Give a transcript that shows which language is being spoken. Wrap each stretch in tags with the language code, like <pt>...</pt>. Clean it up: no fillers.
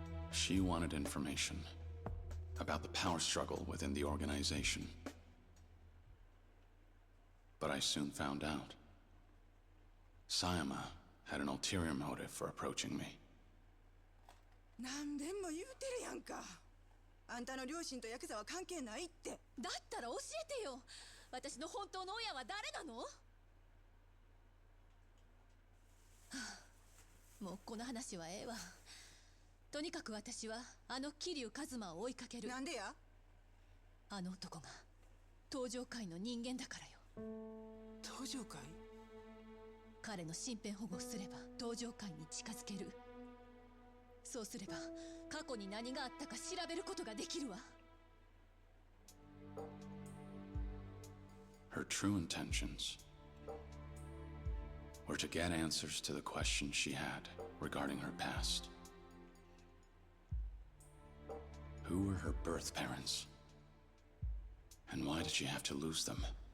<en>She wanted information about the power struggle within the organization. But I soon found out. Sayama had an ulterior motive for approaching me.</en> <ja>何でも言うてるやんか。あんたの両親とヤクザは関係ないって。だったら教えてよ。私の本当の親は誰なの？はあ、もうこの話はええわ。とにかく私はあの桐生一馬を追いかける。なんでや？あの男が東上界の人間だからよ。東上界？彼の身辺保護をすれば東上界に近づける。そうすれば過去に何があったか調べることができるわ。</ja> <en>Her true intentions were to get answers to the questions she had regarding her past. Who were her birth parents? And why did she have to lose them?</en>